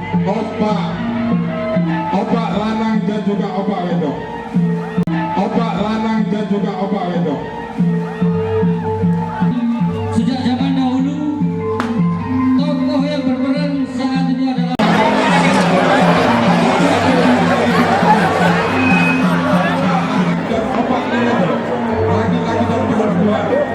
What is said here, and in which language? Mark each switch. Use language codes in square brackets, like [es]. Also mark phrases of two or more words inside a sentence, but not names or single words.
[id] opak, opak lanang dan juga opak wedok. Opak lanang dan juga opak wedok. Sejak zaman dahulu, tokoh yang berperan saat itu adalah opak wedok, laki-laki dan perempuan.